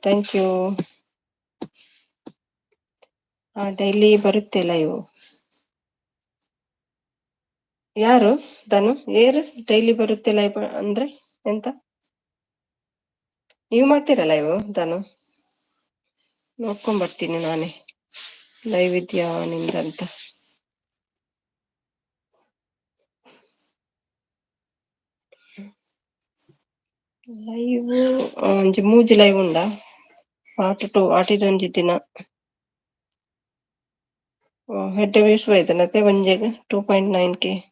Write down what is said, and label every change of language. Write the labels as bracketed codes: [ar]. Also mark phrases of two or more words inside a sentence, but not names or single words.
[en] thank you. [kn] ಡೈಲಿ ಬರುತ್ತೆ ಲೈವ್. ಯಾರು ಧನು? ಡೈಲಿ ಬರುತ್ತೆ ಲೈವ್ ಅಂದ್ರೆ ಎಂತ? ನೀವು ಮಾಡ್ತೀರಾ ಲೈವ್ ಧನು? ನೋಡ್ಕೊಂಡ್ ಬರ್ತೀನಿ ನಾನೇ ಲೈವ್ ಇದ್ಯಾ ನಿಮ್ದಂತ. [tcy] ಲೈವ್ ಒಂಜಿ ಮೂಜಿ ಲೈವ್ ಉಂಡ. ಪಾರ್ಟ್ 2 ಆಟಿದೊಂಜಿ ದಿನ ಹೆಡ್ಡೆ ವ್ಯೂಸ್ ಬೈತನತೆ ಒಂಜೆಗ್ 2.9K.